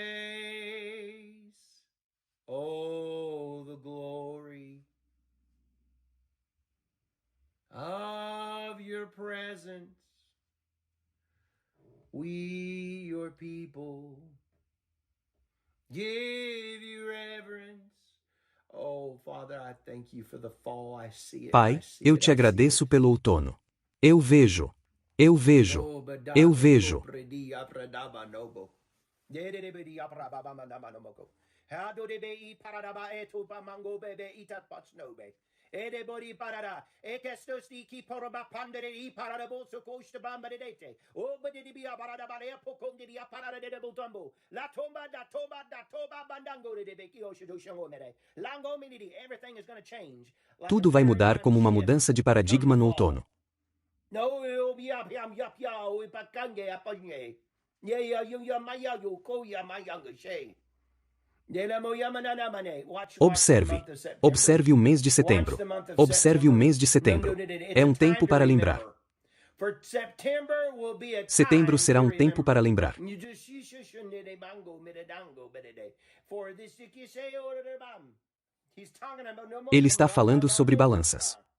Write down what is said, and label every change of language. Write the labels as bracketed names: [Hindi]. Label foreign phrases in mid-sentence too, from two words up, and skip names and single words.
[English] Oh, the glory of your presence, we, your people, give you reverence. Oh, Father, I thank you for the fall. I see it. [Portuguese] Pai, eu te agradeço pelo outono. Eu vejo. Eu vejo. Eu vejo. Edebori parada, ekestos ki poroba pandere I parada bolso costa bambarete. O badidi parada barea pocondi di parada de butambo. La tomba da toba bandango de beki osho shangomere. Lango minidi, [English] everything is going to change. [Portuguese] Tudo vai mudar como uma mudança de paradigma no outono. No, ya o pakange apanhe. Ya maya yo ko ya mayanga she. Observe. Observe o mês de setembro. Observe o mês de setembro. É um tempo para lembrar. Setembro será um tempo para lembrar. Ele está falando sobre balanças.